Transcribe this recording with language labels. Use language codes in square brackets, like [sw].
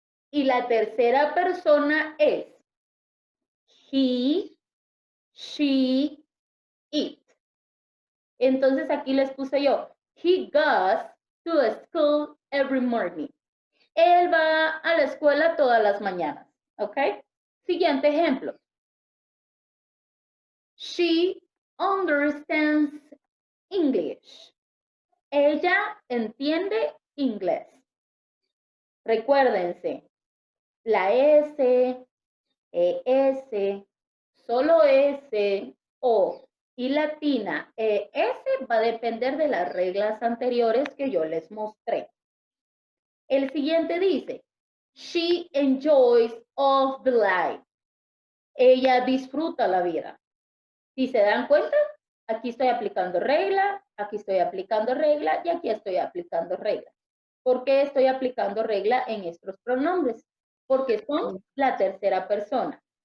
[es] Y la tercera persona es he, she, it. Entonces aquí les puse yo, [en] he goes to school every morning. [es] Él va a la escuela todas las mañanas, ¿ok? Siguiente ejemplo. [en] She understands English. [es] Ella entiende inglés. Recuérdense, la S, ES, solo S, O y latina ES va a depender de las reglas anteriores que yo les mostré. El siguiente dice, [en] she enjoys of the life. [es] Ella disfruta la vida. Si se dan cuenta, aquí estoy aplicando regla, aquí estoy aplicando regla y aquí estoy aplicando regla. ¿Por qué estoy aplicando regla en estos pronombres? Porque son la tercera persona.